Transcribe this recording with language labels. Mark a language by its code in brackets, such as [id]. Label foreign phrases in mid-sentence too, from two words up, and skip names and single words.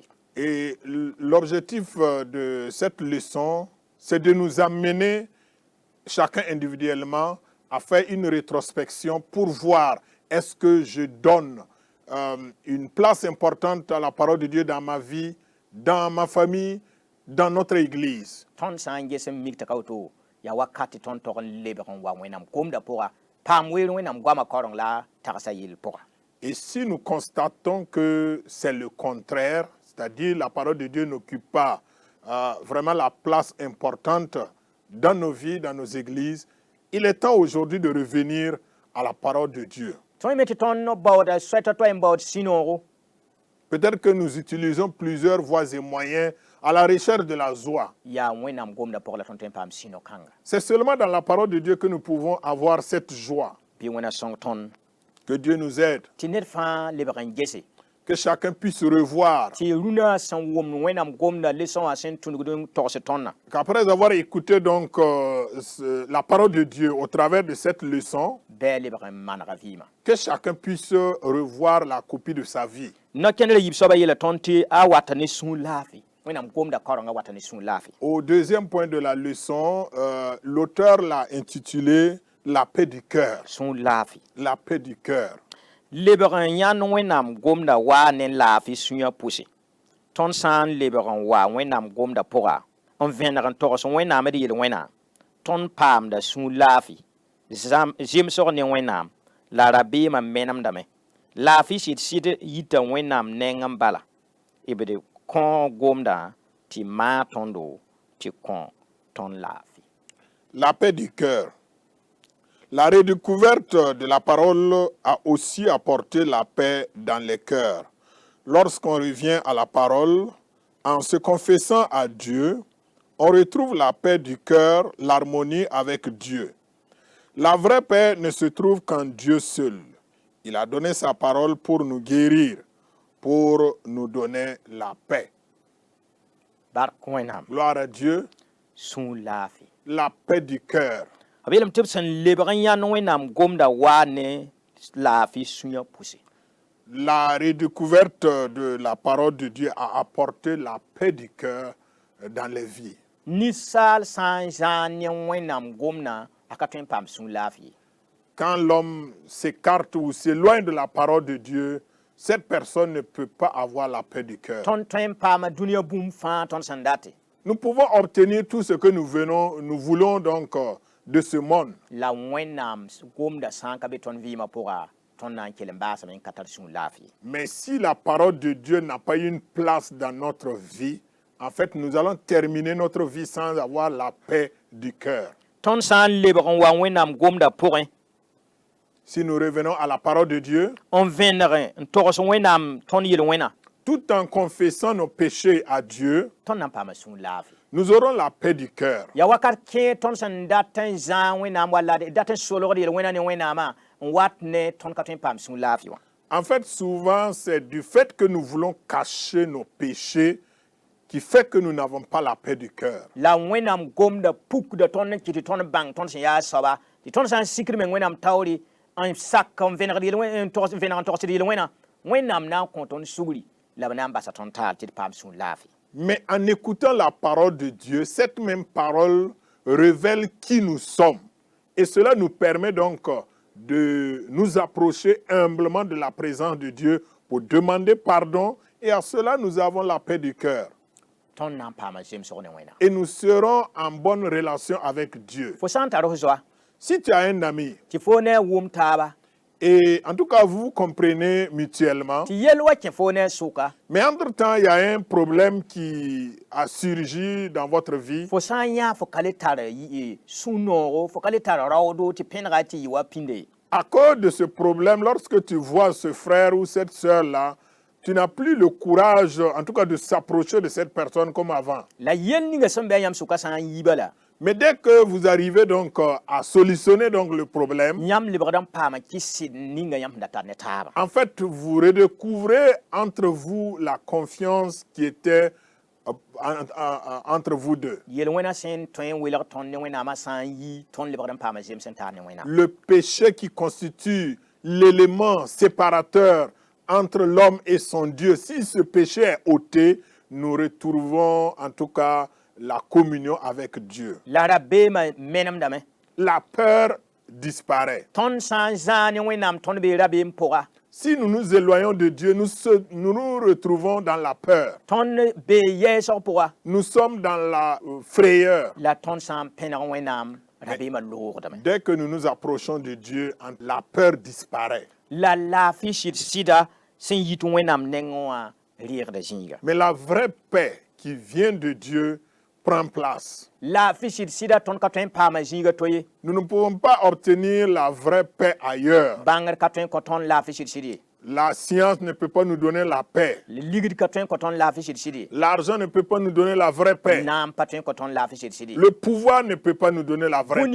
[fr] Et l'objectif de cette leçon, c'est de nous amener chacun individuellement à faire une rétrospection pour voir est-ce que je donne une place importante à la parole de Dieu dans ma vie, dans ma famille, dans notre église. [mos] Tõnd sã n ges n mik tɩ ka woto yaa wakat tɩ tõnd tog n lebg n wa wẽnnaam gomda pʋga paam weer wẽnnaam goamã kaoreng la tagsa yell pʋga. [fr] Et si nous constatons que c'est le contraire, c'est-à-dire la parole de Dieu n'occupe pas vraiment la place importante dans nos vies, dans nos églises. Il est temps aujourd'hui de revenir à la parole de Dieu. [mos] Tõe me tɩ tõnd no baooda soɛta toɛ n baood sũ-noogo. [fr] Peut-être que nous utilisons plusieurs voies et moyens à la recherche de la joie. [mos] Yaa wẽnnaam gomda pʋgẽ la tõnd tõe n paam sũ-no-kãnga. [fr] C'est seulement dans la parole de Dieu que nous pouvons avoir cette joie. [mos] Bɩ wẽna sõng tõnd [fr] Que Dieu nous aide, [mos] tɩ ned fãa lebg n gese [fr] que chacun puisse revoir. [mos] tɩ rũnã sẽn wʋmd wẽnnaam gomda lesõ wã sẽn tũnugd n togs tõndã. [fr] Qu'après avoir écouté donc la parole de Dieu au travers de cette leçon, [mos] Bɩ lebg n manega vɩɩmã. [fr] que chacun puisse revoir la copie de sa vie. [mos] No-kẽndrã yib soabã yeela tõnd tɩ a wata ne sũur laafɩ. Wẽnnaam gomda kaorengã wata ne sũur laafɩ. [fr] Au deuxième point de la leçon, l'auteur l'a intitulé La paix du cœur. [mos] Sũur laafɩ. [fr] La paix du cœur. [mos] Lebg n yãnd wẽnnaam gomda waa ne laafɩ sũyã pʋse. Tõnd sã n lebg n wa wẽnnaam gomda pʋga n vẽneg n togs wẽnnaam d yel-wẽna, tõnd paamda sũur laafɩ, zemsg ne wẽnnaam, la rabeemã menemdame. Laafɩ sɩd-sɩd yita wẽnnaam neng n bala, d kõ gomda tɩ maa tõndo tɩ kõ tõnd laafɩ. [fr] La paix du cœur. La redécouverte de la parole a aussi apporté la paix dans les cœurs. Lorsqu'on revient à la parole, en se confessant à Dieu, on retrouve la paix du cœur, l'harmonie avec Dieu. La vraie paix ne se trouve qu'en Dieu seul. Il a donné sa parole pour nous guérir, pour nous donner la paix. [mos] Bark wẽnnaam, [fr] Gloire à Dieu, [mos] sũur laafɩ. [fr] la paix du cœur. [mos] B yeelame tɩ b sẽn lebg n yãnd wẽnnaam gomda waa ne laafɩ sũyã pʋse. [fr] La redécouverte de la parole de Dieu a apporté la paix du cœur dans les vies. [mos] Ninsaal sã n zãag ne wẽnnaam gomdã a ka tõe n paam sũur laafɩ ye. [fr] Quand l'homme s'écarte ou s'éloigne de la parole de Dieu, cette personne ne peut pas avoir la paix du cœur. [mos] Tõnd tõe n paama dũniyã bũmb fãa tõnd sẽn date. [fr] Nous pouvons obtenir tout ce que nous voulons donc de ce monde. [mos] La wẽnnaam gomda sã n ka be tõnd vɩɩmã pʋga, tõnd na n kell n baasame n ka tar sũur laafɩ ye. [fr] Mais si la parole de Dieu n'a pas une place dans notre vie, en fait, nous allons terminer notre vie sans avoir la paix du cœur. [mos] Tõnd sã n lebg n wa wẽnnaam gomda pʋgẽ, [fr] Si nous revenons à la parole de Dieu, [mos] n vẽneg n togs wẽnnaam tõnd yel-wẽna, [fr] tout en confessant nos péchés à Dieu, [mos] tõnd na n paama sũur laafɩ. [fr] nous aurons la paix du cœur. [mos] Ya wakat kẽ tõnd sẽn dat n zãag wẽnnaam walla dat n solgd yel-wẽna ne wẽnnaamã n wat ne tõnd ka tõe n paam sũur laafɩ wã. [fr] En fait, souvent, c'est du fait que nous voulons cacher nos péchés qui fait que nous n'avons pas la paix du cœur. [mos] La wẽnnaam gomda pukda tõnd n kɩ tɩ tõnd bãng tõnd sẽn yaa soaba tɩ tõnd sã n sikr me wẽnnaam taoore n sak n vẽneg n togsd yel-wẽna, wẽnnaam na n kõ tõnd sugri la b na n basa tõnd taal tɩ d paam sũur laafɩ. [fr] Mais en écoutant la parole de Dieu, cette même parole révèle qui nous sommes. Et cela nous permet donc de nous approcher humblement de la présence de Dieu pour demander pardon. Et à cela, nous avons la paix du cœur. [mos] Tõnd na n paama zemsg ne wẽna. [fr] Et nous serons en bonne relation avec Dieu. [mos] Fo sã n tar f zoa [fr] Si tu as un ami, [mos] tɩ fo ne a wʋm taaba [fr] et en tout cas vous vous comprenez mutuellement, [mos] tɩ yel wa kẽ fo ne a sʋka, [fr] mais entre-temps, il y a un problème qui a surgi dans votre vie, [mos] fo sã n yã fo ka le tar sũ-noogo, fo ka le tar raoodo tɩ pẽnega tɩ yɩ wa pĩnde. [fr] à cause de ce problème, lorsque tu vois ce frère ou cette sœur-là, tu n'as plus le courage, en tout cas, de s'approcher de cette personne comme avant. [mos] La yel ninga sẽn bɩ a yãmb sʋka sã n yiiba la, [fr] Mais dès que vous arrivez donc à solutionner donc le problème, [mos] yãmb lebgd n paama kɩ sɩd ninga yãmb sẽn da tar ne taaba. [fr] en fait, vous redécouvrez entre vous la confiance qui était entre vous deux. [mos] Yel-wẽna sẽn tõe n welg tõnd ne wẽnnaamã sã n yi, tõnd lebgd n paama zems n taar ne wẽnnaam. [fr] Le péché qui constitue l'élément séparateur entre l'homme et son Dieu, si ce péché est ôté, nous retrouvons en tout cas la communion avec Dieu. [mos] La rabeemã menemdame. [fr] La peur disparaît. [mos] Tõnd sã n zãag ne wẽnnaam tõnd bee rabeem pʋga, [fr] Si nous nous éloignons de Dieu, nous nous retrouvons dans la peur. [mos] tõnd bee yɛɛsg pʋga, [fr] Nous sommes dans la frayeur. [mos] la tõnd sã n pẽneg wẽnnaam rabeemã loogdame. [fr] Dès que nous nous approchons de Dieu, la peur disparaît. [mos] La laafɩ sɩd-sɩda sẽn yit wẽnnaam nengẽ wã reegda zĩiga. [fr] Mais la vraie paix qui vient de Dieu prend place. [mos] La fichid sida ton ka tõe n paama zĩiga toye. [fr] Nous ne pouvons pas obtenir la vraie paix ailleurs. [mos] Bãngr ka tõe n kõ tõnd la fichid sɩd ye. [fr] La science ne peut pas nous donner la paix. [mos] Ligd ka tõe n kõ tõnd la fichid sɩd ye. [fr] L'argent ne peut pas nous donner la vraie paix. [mos] Naam pa tõe n kõ tõnd la fichid sɩd ye. [fr] Le pouvoir ne peut pas nous donner la vraie